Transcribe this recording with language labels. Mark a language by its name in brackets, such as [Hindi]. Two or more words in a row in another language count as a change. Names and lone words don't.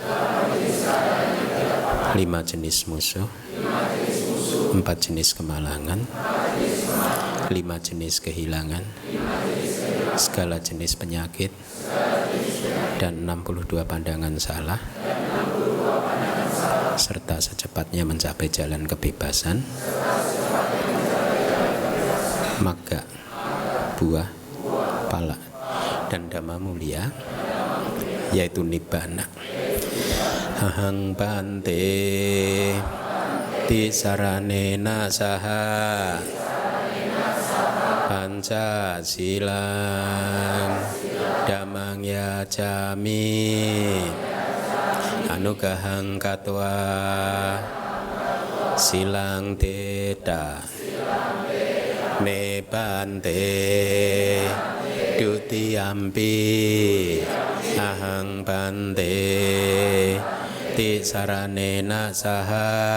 [Indonesian] 5 jenis musuh, 4 jenis kemalangan, 5 jenis kehilangan, segala jenis penyakit, dan 62 pandangan salah, serta secepatnya mencapai jalan kebebasan, magga, buah, pala, dan dhamma mulia, yaitu nibbana. [Pali] Ahang bante tisaranena saha panca silang dhammang yacami anugahang katwa silang teta me bante dutiyampi ahang bante tisaranena saha